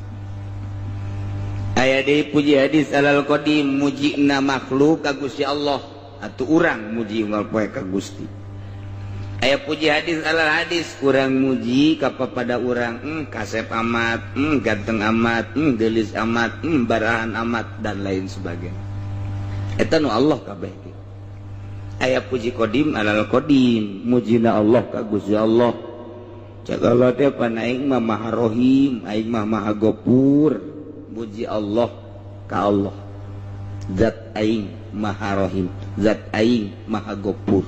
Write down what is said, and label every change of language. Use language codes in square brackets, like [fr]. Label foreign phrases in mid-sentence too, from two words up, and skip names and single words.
[su] Aya deui puji [ar] حادث على القديم [su] mujina makhluk ka Gusti Allah atuh urang muji unggal poe ka Gusti. Aya puji [ar] حادث على الحادث [su] urang muji ka papada urang kasep amat, ganteng amat, geulis amat, barahan amat [id] dan lain sebagainya. [su] Eta nu Allah kabeh. Aya puji [ar] قديم على القديم [su] mujina Allah ka Gusti Allah. Cak Allah teh pan aing mah maha rohim, aing mah maha gopur. Muji Allah ka Allah. Zat aing maha rohim, zat aing maha gopur.